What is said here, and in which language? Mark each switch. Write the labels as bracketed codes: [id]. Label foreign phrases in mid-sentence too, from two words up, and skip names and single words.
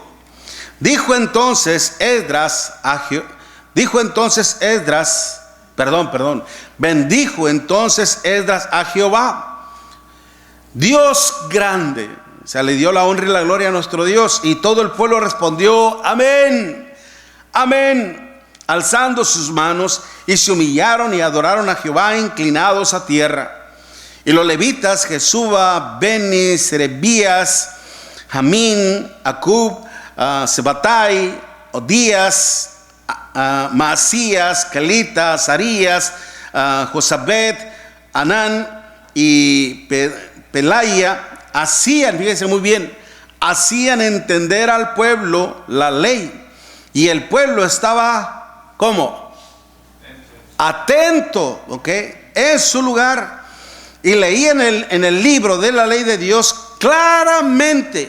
[es] Bendijo entonces Esdras a Jehová, Dios grande. O sea, le dio la honra y la gloria a nuestro Dios. Y todo el pueblo respondió: amén, amén, alzando sus manos, y se humillaron y adoraron a Jehová inclinados a tierra. Y los levitas, Jesuba, Beni, Serebías, Jamín, Acub, Sebatai, Odías, Maasías, Kelita, Azarías, Josabet, Anán y Pelaya, hacían, fíjense muy bien, hacían entender al pueblo la ley. Y el pueblo estaba, ¿cómo? Atento, ¿ok? En su lugar. Y leían en el libro de la ley de Dios claramente.